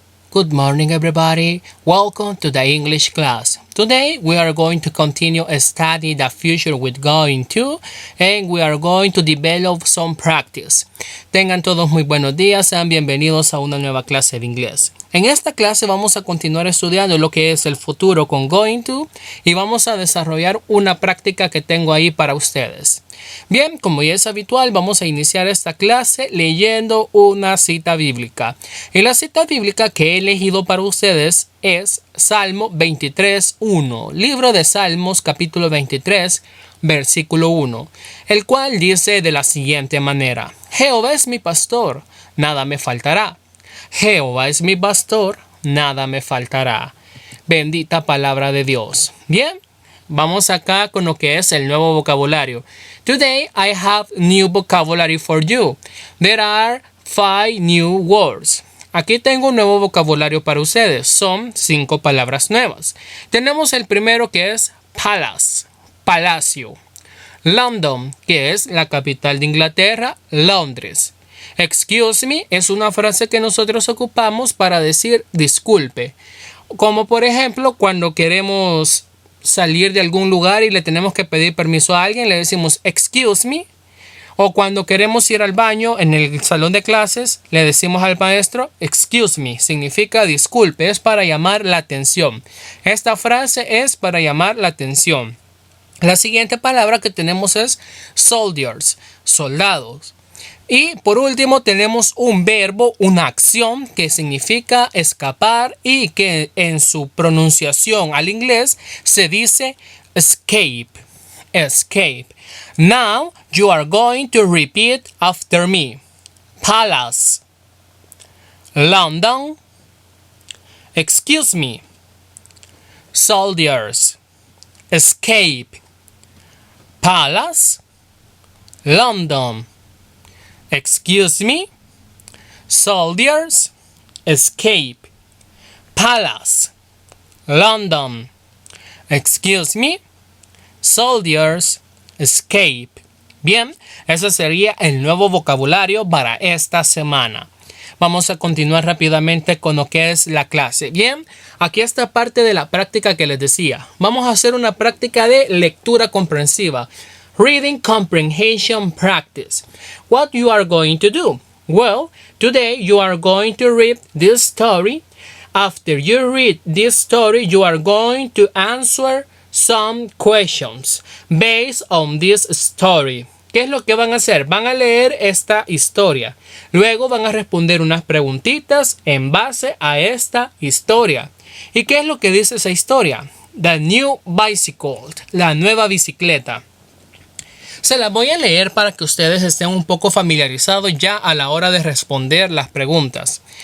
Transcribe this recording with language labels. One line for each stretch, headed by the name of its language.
English: Good morning, everybody. Welcome to the English class. Today, we are going to continue study the future with going to, and we are going to develop some practice.
Spanish: Tengan todos muy buenos días, sean bienvenidos a una nueva clase de inglés. En esta clase vamos a continuar estudiando lo que es el futuro con going to y vamos a desarrollar una práctica que tengo ahí para ustedes. Bien, como ya es habitual, vamos a iniciar esta clase leyendo una cita bíblica. Y la cita bíblica que he elegido para ustedes es Salmo 23:1, libro de Salmos capítulo 23, versículo 1, el cual dice de la siguiente manera: Jehová es mi pastor, nada me faltará. Jehová es mi pastor, nada me faltará. Bendita palabra de Dios. Bien, vamos acá con lo que es el nuevo vocabulario.
English: Today I have new vocabulary for you. There are 5 new words.
Spanish: Aquí tengo un nuevo vocabulario para ustedes. Son 5 palabras nuevas. Tenemos el primero que es palace, palacio. London, que es la capital de Inglaterra, Londres. Excuse me es una frase que nosotros ocupamos para decir disculpe. Como por ejemplo cuando queremos salir de algún lugar y le tenemos que pedir permiso a alguien, le decimos excuse me. O cuando queremos ir al baño en el salón de clases, le decimos al maestro excuse me. Significa disculpe, es para llamar la atención. Esta frase es para llamar la atención. La siguiente palabra que tenemos es soldiers, soldados. Y por último tenemos un verbo, una acción que significa escapar y que en su pronunciación al inglés se dice escape.
English: Escape. Now you are going to repeat after me. Palace. London. Excuse me. Soldiers. Escape. Palace. London. Excuse me. Soldiers. Escape. Palace. London. Excuse me. Soldiers. Escape.
Spanish: Bien, ese sería el nuevo vocabulario para esta semana. Vamos a continuar rápidamente con lo que es la clase. Bien, aquí está parte de la práctica que les decía. Vamos a hacer una práctica de lectura comprensiva.
English: Reading comprehension practice. What you are going to do? Well, today you are going to read this story. After you read this story, you are going to answer some questions based on this story.
Spanish: ¿Qué es lo que van a hacer? Van a leer esta historia. Luego van a responder unas preguntitas en base a esta historia. ¿Y qué es lo que dice esa historia?
English: The new bicycle,
Spanish: la nueva bicicleta. Se las voy a leer para que ustedes estén un poco familiarizados ya a la hora de responder las preguntas.